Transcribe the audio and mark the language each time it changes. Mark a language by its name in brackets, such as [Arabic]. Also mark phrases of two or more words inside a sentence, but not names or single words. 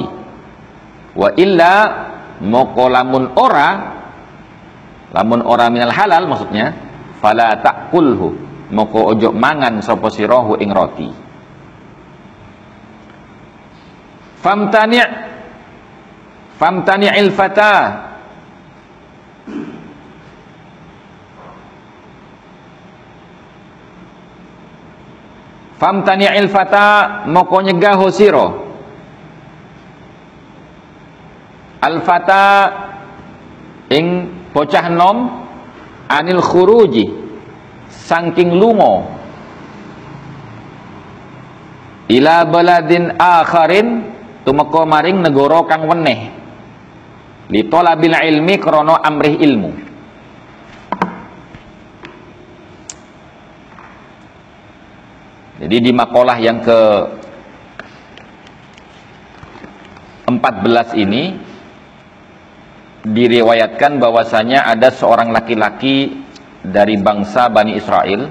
[Arabic] وإلا [Javanese] moko lamun ora [Arabic] من الحلال [Javanese] maksudnya [Arabic] فلا تأكله [Javanese] moko ojo mangan sapa sira hu ing roti. [Arabic] فامتنع الفتى فامتنع الفتى [Javanese] moko nyegah sira [Arabic] الفتى [Javanese] ing bocah nom [Arabic] عن الخروج [Javanese] saking lunga [Arabic] إلى بلد آخر [Javanese] tumeka maring negara kang weneh [Arabic] لطلب العلم [Javanese] krana amrih ilmu. [Indonesian] Jadi di makalah yang ke 14 ini diriwayatkan bahwasanya ada seorang laki-laki dari bangsa Bani Israel.